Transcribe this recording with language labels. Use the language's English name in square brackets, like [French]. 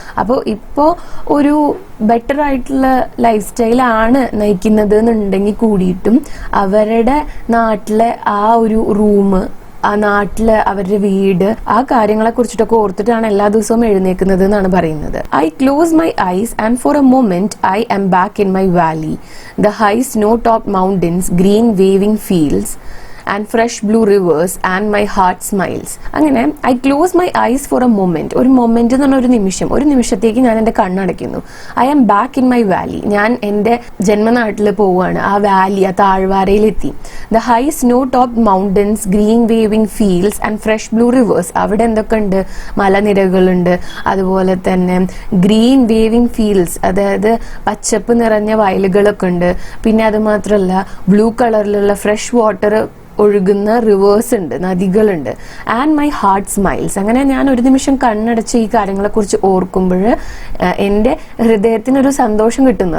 [Malayalam] അപ്പോൾ ഇപ്പോൾ ഒരു ബെറ്റർ ആയിട്ടുള്ള ലൈഫ് സ്റ്റൈലാണ് നയിക്കുന്നത് എന്നുണ്ടെങ്കിൽ കൂടിയിട്ടും അവരുടെ നാട്ടിലെ ആ ഒരു റൂം, ആ നാട്ടില് അവരുടെ വീട്, ആ കാര്യങ്ങളെ കുറിച്ചിട്ടൊക്കെ ഓർത്തിട്ടാണ് എല്ലാ ദിവസവും എഴുന്നേക്കുന്നത് എന്നാണ് പറയുന്നത്. [English] I close my eyes and for a moment I am back in my valley. The high snow top mountains, green waving fields and fresh blue rivers and my heart smiles. [Malayalam] അങ്ങനെ [English] I close my eyes for a moment. [Malayalam] ഒരു moment എന്ന് പറഞ്ഞ ഒരു നിമിഷത്തേക്ക് ഞാൻ എൻ്റെ കണ്ണടയ്ക്കുന്നു. [English] I am back in my valley. [Malayalam] ഞാൻ എൻ്റെ ജന്മനാട്ടിൽ പോവുകയാണ്. ആ വാലി, ആ താഴ്വാരയിലെത്തി. [English] The high snow-topped mountains, green waving fields and fresh blue rivers. [Malayalam] അവിടെ എന്തൊക്കെ ഉണ്ട്? മലനിരകളുണ്ട്, അതുപോലെ തന്നെ [English] green waving fields, [Malayalam] അതായത് പച്ചപ്പ് നിറഞ്ഞ വയലുകളൊക്കെ ഉണ്ട്. പിന്നെ അത് മാത്രമല്ല ബ്ലൂ കളറിലുള്ള ഫ്രഷ് വാട്ടർ ഒഴുകുന്ന റിവേഴ്സ് ഉണ്ട്, നദികളുണ്ട്. [English] And my heart smiles. [Malayalam] അങ്ങനെ ഞാൻ ഒരു നിമിഷം കണ്ണടച്ച് ഈ കാര്യങ്ങളെക്കുറിച്ച് ഓർക്കുമ്പോൾ എൻ്റെ ഹൃദയത്തിനൊരു സന്തോഷം കിട്ടുന്നു.